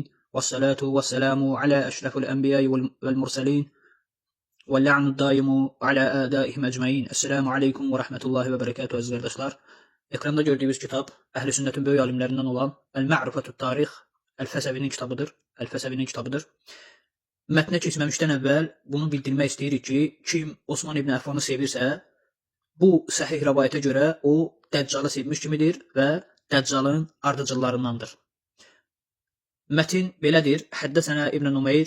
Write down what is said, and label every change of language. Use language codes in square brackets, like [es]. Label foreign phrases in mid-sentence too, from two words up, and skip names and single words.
[ar] والصلاة والسلام على أشرف الأنبياء والمرسلين. واللعن الدائم على أعدائهم أجمعين. السلام عليكم ورحمة الله وبركاته [tr] aziz kardeşler. Ekranda gördüğünüz kitap Ehl-i Sünnet'in böyük alimlerinden olan El-Ma'rifetut Tarih El-Fəsəvinin kitabıdır. [az] El-Fəsəvinin kitabıdır. Mətnə keçməmişdən əvvəl bunu bildirmək istəyirik ki, kim Osman ibn Əffanı sevirsə, bu səhih rəvayətə görə o Dəccalı sevmiş kimidir və Dəccalın ardıcıllarındandır. Mətin belədir. Həddəsənə İbn Numeyr.